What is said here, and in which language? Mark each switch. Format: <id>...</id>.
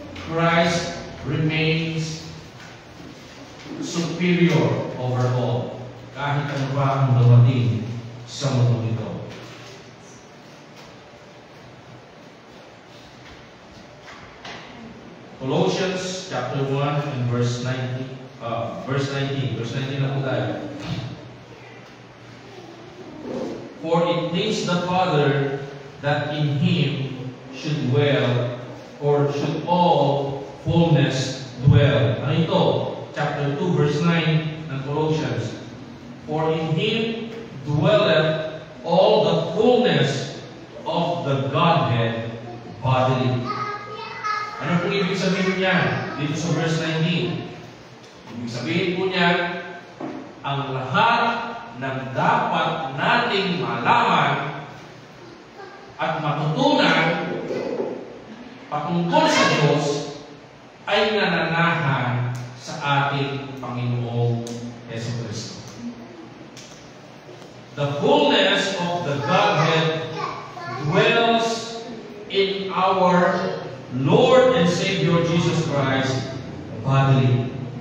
<en>Christ remains superior over all.</en> <tl>Kahit ano pa ang dumating sa mundo ito.</tl> <en>Colossians chapter 1 and verse 19. Verse 19</en> <tl>na po tayo.</tl> <en>For it pleased the Father that in Him should dwell, or should all fullness dwell.</en> <tl>Ano ito?</tl> <en>Chapter 2 verse 9 ng Colossians. For in Him dwelleth all the fullness of the Godhead bodily.</en> <tl>Ano po ibig sabihin niya dito sa verse 19? Ibig sabihin po niya, ang lahat ng dapat nating malaman at matutunan patungkol sa Diyos ay nananahan sa ating Panginoong Jesucristo.</tl> <en>The fullness of the Godhead dwells in our Lord and Savior Jesus Christ bodily.</en>